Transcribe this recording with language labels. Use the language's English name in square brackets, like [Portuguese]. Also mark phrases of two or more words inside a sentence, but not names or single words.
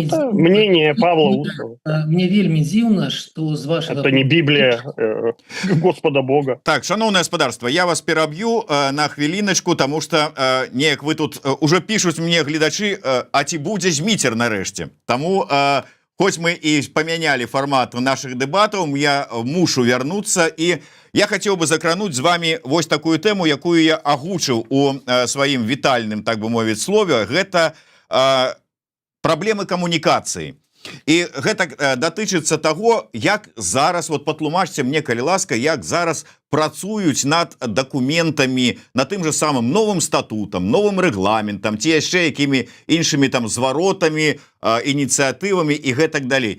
[Russian] мнение Павла Усова. [Belarusian] Мне вельмі дзіўна, што з вашага... [Russian] Это не Библия Господа Бога. [Belarusian] Так, шановное господарство, я вас пераб'ю на хвіліначку, [Russian] тому что [Belarusian] неяк вы тут уже пишуць мне гледачы, а ці будзе зміцер нарэшце. Таму [Russian] хоть мы и [Belarusian] памянялі фармат наших дэбатаў, я мушу вярнуцца, і я хацеў бы закрануць з вами вось такую тэму, якую я агучыў у сваім вітальным, так бы мовіць, слове. Гэта праблемы камунікацыі. І гэта датычыцца таго, як зараз, вот патлумачце мне, калі ласка, як зараз працуюць над дакументамі, на тым же самым новым статутам, новым рэгламентам, ці яшчэ якімі іншымі там зваротамі, ініцыятывамі і гэтак далей.